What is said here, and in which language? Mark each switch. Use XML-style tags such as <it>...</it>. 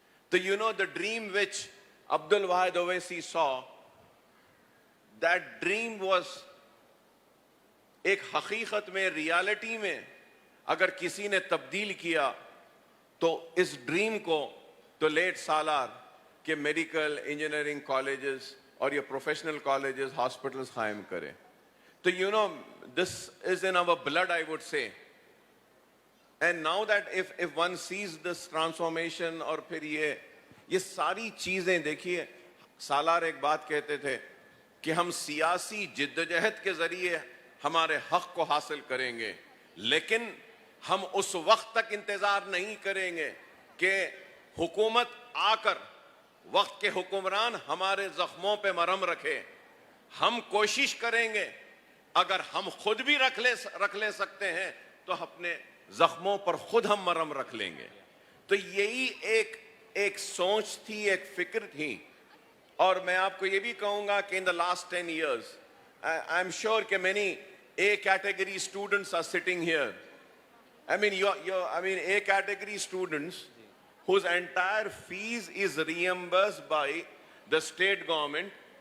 <ur>تو</ur> <en>you know, the dream which Abdul Wahid Owaisi saw, that dream was</en> <ur>ایک حقیقت میں, ریالٹی میں اگر کسی نے تبدیل کیا تو اس ڈریم کو تو لیٹ سالار کے میڈیکل انجینئرنگ کالجز اور یہ پروفیشنل کالجز, ہاسپٹلز قائم کرے.</ur> <en>تو you know, this is in our blood, I would say. And now that if one sees this transformation,</en> <ur>اور پھر یہ ساری چیزیں دیکھیے, سالار ایک بات کہتے تھے کہ ہم سیاسی جدوجہد کے ذریعے ہمارے حق کو حاصل کریں گے, لیکن ہم اس وقت تک انتظار نہیں کریں گے کہ حکومت آ کر, وقت کے حکمران ہمارے زخموں پہ مرہم رکھے. ہم کوشش کریں گے, اگر ہم خود بھی رکھ لے سکتے ہیں تو اپنے زخموں پر خود ہم مرہم رکھ لیں گے. تو یہی ایک سوچ تھی, ایک فکر تھی. اور میں آپ کو یہ بھی کہوں گا کہ</ur> <en>in the last 10 years, I'm sure کہ many A category students are sitting here. I mean, A category students whose entire fees is reimbursed by the state government.</en>